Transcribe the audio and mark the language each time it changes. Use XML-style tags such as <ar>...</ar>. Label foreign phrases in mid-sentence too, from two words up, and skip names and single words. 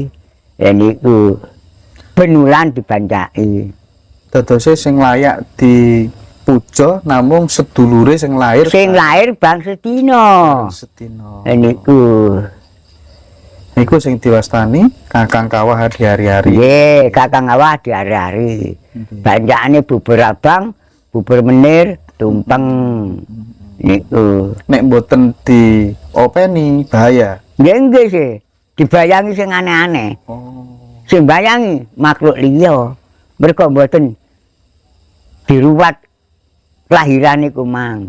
<jv>Niku penulan dibancaki. Dadose sing layak dipuja namung sedulure sing lair. Sing lair bangsa dina. Sedina. Niku. Niku sing diwastani Kakang Kawah di hari-hari. Nggih, Kakang Awah di hari-hari. Bancakane bubur abang, bubur menir, tumpeng. Niku. Nek mboten diopeni bahaya. Nggih sih, dibayangi sing aneh-aneh. Oh. Sing bayangi makhluk liya. Mergo mboten diruwat kelahiran iku mang.</jv>